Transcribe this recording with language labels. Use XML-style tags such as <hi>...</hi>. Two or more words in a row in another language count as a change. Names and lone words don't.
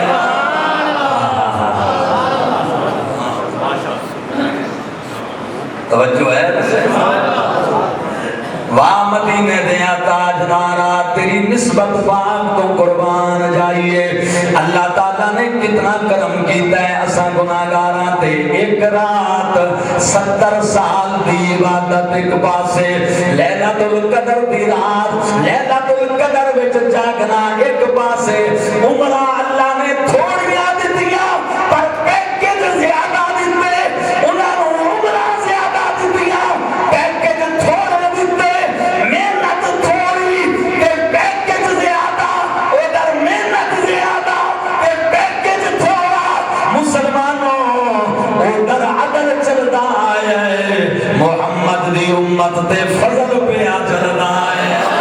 <pa>توجہ ہے. واہ مدینے دیا تاجدارا تیری نسبت پاک تو قربان جائیے. اللہ تعالیٰ نے کتنا کرم کیتا ہے اساں گناہگاراں تے. ایک رات 70 سال دی عبادت ایک پاسے, لیلۃ القدر دی رات لیلۃ القدر وچ جاگنا ایک پاسے. عمرہ اللہ نے تھوڑیاں دتیاں پر پیکج زیادہ دتے, انہاں نوں عمرہ زیادہ دتیاں پیکج تھوڑے دتے. محنت تھوڑی تے پیکج زیادہ, ادھر محنت زیادہ تے پیکج تھوڑا. مسلمانوں ادھر عدل چلدا ہے, محمد دی امت تے فضل پہ چلدا ہے.</pa>